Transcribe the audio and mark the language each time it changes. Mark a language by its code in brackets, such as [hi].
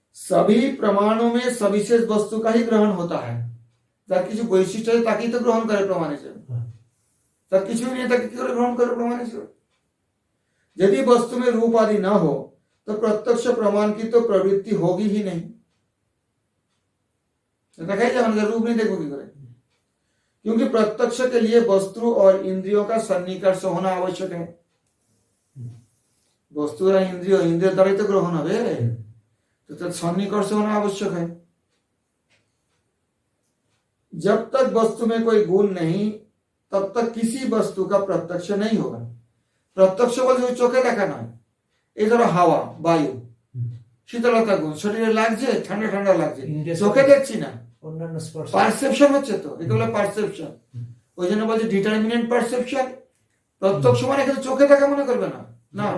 [hi] सभी प्रमाणों में सविशेष वस्तु का ही ग्रहण होता है। [bn] তার কিছু বৈশিষ্ট্য আছে তাকেই তো গ্রহণ করে প্রমাণ হিসেবে, তার কিছুই নেই তাকে কি করে গ্রহণ করে প্রমাণ হিসেবে? [hi] यदि वस्तु में रूप आदि ना हो तो प्रत्यक्ष प्रमाण की तो प्रवृत्ति होगी ही नहीं। देखाई जाए उनका रूप नहीं देखो की करे, क्योंकि प्रत्यक्ष के लिए वस्तु और इंद्रियों का सन्निकर्ष होना आवश्यक है। वस्तु और इंद्रिय द्वारा तो ग्रहण হবে, तो सन्निकर्ष होना आवश्यक है। जब तक वस्तु में कोई गुण नहीं तब तक किसी वस्तु का प्रत्यक्ष नहीं होगा। [bn] प्रत्यक्ष বলতে চোখে দেখা নয়, এই ধরো হাওয়া, বায়ু, শীতলতা গুণ শরীরে লাগছে, ঠান্ডা ঠান্ডা লাগছে, চোখে দেখছি না, অন্যান্য স্পর্শ, পারসেপশন হচ্ছে, তো এগুলো পারসেপশন। ওই জন্য বলছে ডিটারমিনেন্ট পারসেপশন। প্রত্যক্ষ মানে কিন্তু চোখে দেখা মনে করবে না, না,